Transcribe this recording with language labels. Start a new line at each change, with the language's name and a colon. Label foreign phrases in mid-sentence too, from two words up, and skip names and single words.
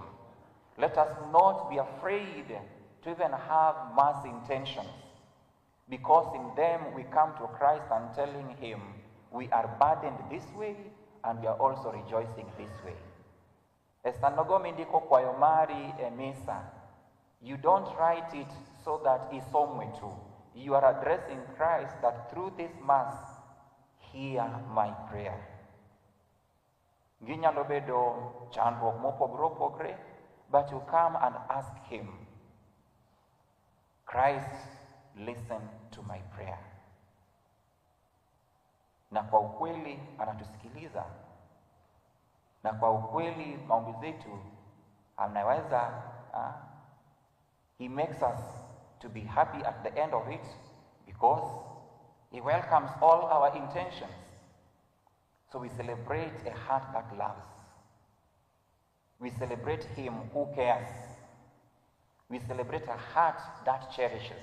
English: Let us not be afraid to even have mass intentions, because in them we come to Christ and telling him we are burdened this way and we are also rejoicing this way.
Luo (Kenya and Tanzania): Estanogomi ndiko kwayo mari emisa.
English: You don't write it so that isomwe tu. You are addressing Christ that through this mass, hear my prayer.
Luo (Kenya and Tanzania): Ginyalo bedo chandruok mopogore opogore,
English: but you come and ask him, Christ, listen to my prayer.
Swahili: Na kwa ukweli anatusikiliza. Na kwa ukweli maombi zetu anaweza,
English: he makes us to be happy at the end of it, because he welcomes all our intentions. So we celebrate a heart that loves. We celebrate him who cares. We celebrate a heart that cherishes.